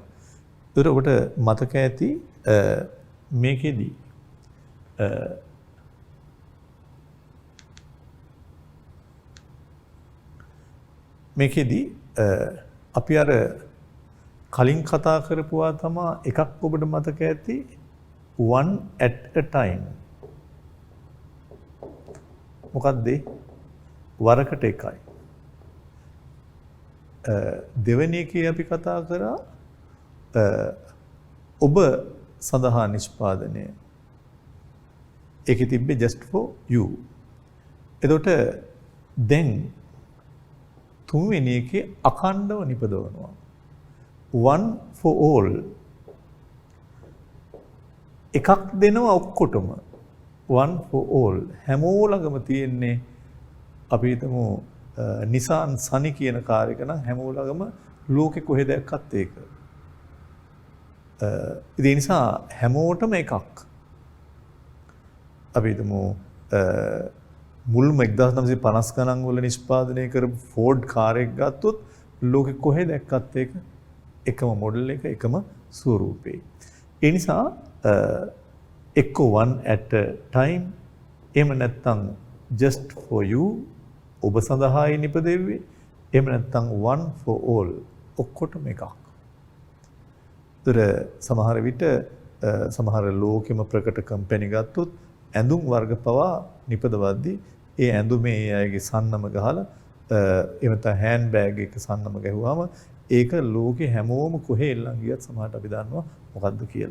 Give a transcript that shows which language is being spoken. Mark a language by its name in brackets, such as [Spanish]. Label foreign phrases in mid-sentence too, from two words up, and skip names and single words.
[Sinhala] ඒතර ඔබට මතක ඇති මේකෙදි අපි අර කලින් කතා කරපුවා තමයි එකක් ඔබට මතක ඇති [English] one at a time. [Sinhala] මොකක්ද වරකට එකයි. දෙවෙනි එකේ අපි කතා කරා ඔබ සඳහා නිෂ්පාදනය. ඒකෙ තිබ්බේ [English] just for you. [Sinhala] එතකොට දැන් තුන්වෙනි එකේ අඛණ්ඩව නිපදවනවා. [English] one for all. [Sinhala] එකක් දෙනවා ඔක්කොටම. [English] one for all. [Sinhala] හැමෝලගම තියෙන්නේ අපි හිතමු නිසාන් සනි කියන කාර් එක නම් හැමෝලගම ලෝකෙ කොහෙ දැක්කත් ඒක. ඒ නිසා හැමෝටම එකක්. අපි හිතමු මුල්ම 1950 ගණන් වල නිෂ්පාදනය කරපු ෆෝඩ් කාර් එක ගත්තොත් ලෝකෙ කොහෙ දැක්කත් ඒක එකම මොඩල් එක එකම ස්වරූපේ. ඒ නිසා එක්ක [English] one at a time [Sinhala] එහෙම නැත්නම් [English] just for you [Sinhala] ඔබ සඳහායි නිපදෙව්වේ. එහෙම නැත්නම් [English] one for all [Sinhala] ඔක්කොටම එකක්. සමහර විට සමහර ලෝකෙම ප්‍රකට කම්පැනි ගත්තොත් ඇඳුම් වර්ග පවා නිපදවද්දී ඒ ඇඳුමේ ඒ අයගේ සන්නම ගහලා එහෙම නැත්නම් [English] hand bag [Sinhala] එක සන්නම ගැහුවාම ඒක ලෝකේ හැමෝම කොහේ එල්ලන් ගියත් සමහරට අපි දන්නවා මොකද්ද කියලා.